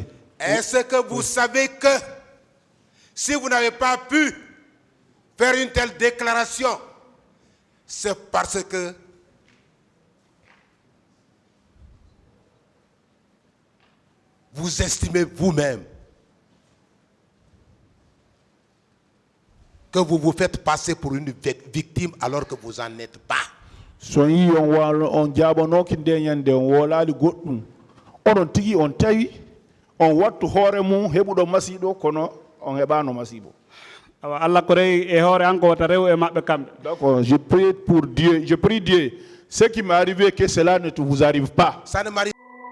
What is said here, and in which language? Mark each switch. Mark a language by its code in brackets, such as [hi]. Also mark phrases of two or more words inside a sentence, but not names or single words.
[fr] Est-ce que vous savez que si vous n'avez pas pu faire une telle déclaration, c'est parce que vous estimez vous-même que vous vous faites passer pour une victime alors que vous n'en êtes pas. [ff] So yi on jabono kinde nyande on wolali goddum onon tigi on tawi on wattu hoore mum hebudo masido kono on hebano masibo. Allah ko rewi e hoore an ko wata rew e mabbe kambe. [fr] D'accord, je prie pour Dieu, je prie Dieu, ce qui m'est arrivé que cela ne vous arrive pas. Ça ne m'arrive